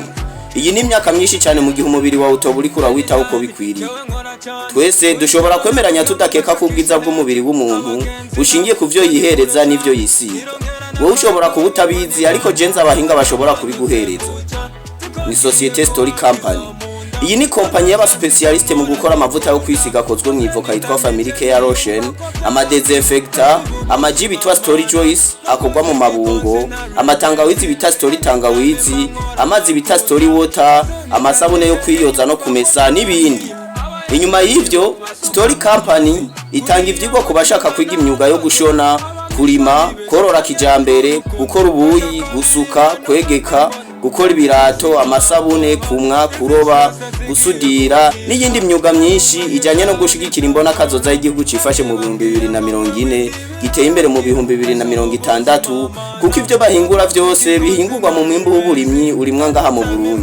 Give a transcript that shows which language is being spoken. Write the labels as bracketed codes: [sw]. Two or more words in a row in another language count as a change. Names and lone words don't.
[rn] Iyi ni imyaka myinshi cyane mu gihe umubiri wawe utoba uriko urawitaho uko bikwiriye. Twese dushobora kwemeranya tudakeka ku bwiza bw'umubiri w'umuntu bushingiye ku vyo yihereza n'ivyo yisiga. Wowe ushobora kuba utabizi, ariko jenza abahinga bashobora kubiguhereza. Ni Société Story Company. Iyi ni kompanyi Yaba Spécialistes mu gukora amavuta yo kwisiga akozwe mw'ivoka yitwa Family Care Lotion, ama desinfectant, amaji bitwa Story Joyce akogwa mu mabungo, amatangawizi bita Story Tangawizi, amazi bita Story Water, amasabune yo kwiyoza no kumesa n'ibindi. Inyuma y'ivyo, Story Company itanga ivyigwa ku bashaka kwiga imyuga yo gushona, kurima, korora kijambere, gukora ubuyi, gusuka, kwegeka, gukora ibirato, amasabune, kumwa, kuroba, gusudira n'iyindi myuga myinshi ijanye no gushigikira imbona kazoza y'igihugu cifashe mu 2040 giteye imbere mu 2060, kuko ivyo bahingura vyose bihingurwa mu mwimbu w'uburimyi urimwa ngaha mu Burundi.